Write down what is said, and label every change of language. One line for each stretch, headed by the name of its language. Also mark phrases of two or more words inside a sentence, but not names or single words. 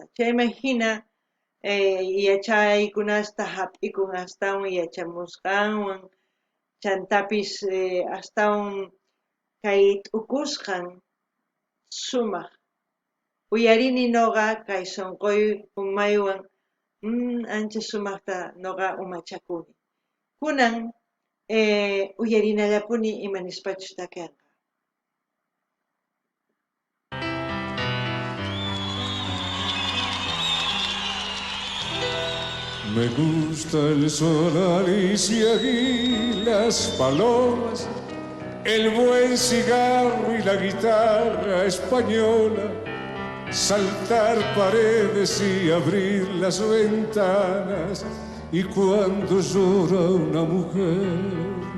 Quechua: Chayman hina yachaykunasta hap'ikun astawan yachamusqanwan chantapis astawan kay t'ukusqan sumaq. Uyarini noqa kay sonqoy umaywan ancha sumaqta noqa umachakuni. Kunan uyarinallapuni imanispachus takianqa.
Spanish: Me gusta el sol, Alicia y las palomas, el buen cigarro y la guitarra española, saltar paredes y abrir las ventanas, y cuando llora una mujer.